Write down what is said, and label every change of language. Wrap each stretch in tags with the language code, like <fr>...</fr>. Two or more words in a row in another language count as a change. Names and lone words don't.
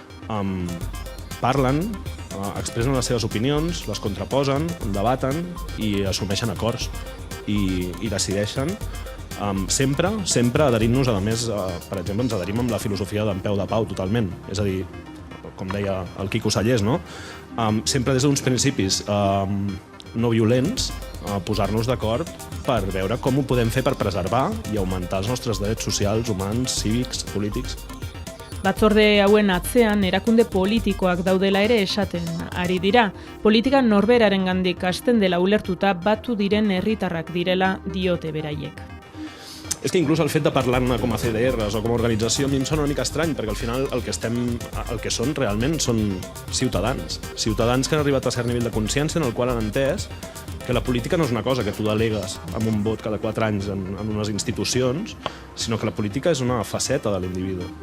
<ca>parlen, expressen les seves opinions, les contraposen, debaten i assumeixen acords i decideixen sempre adherint-nos, a més, per exemple, ens adherim amb la filosofia d'en Peu de Pau totalment, és a dir, com deia el Quico Sallés, no? Sempre des d'uns principis no violents, posar-nos d'acord per veure com ho podem fer per preservar i augmentar els nostres drets socials, humans, cívics, polítics.</ca> <eu>Batzorde hauen atzean erakunde politikoak daudela ere esaten ari dira. Politika norberarengandik hasten dela ulertuta batu diren herritarrak direla diote beraiek.</eu> <ca>És que inclús el fet de parlar-ne com a CDRs o com a organització a mi em sona una mica estrany, perquè al final el que són realment són ciutadans. Ciutadans que han arribat a cert nivell de consciència en el qual han entès que la política no és una cosa que tu delegues amb un vot cada 4 anys en unes institucions, sinó que la política és una faceta de l'individu.</ca>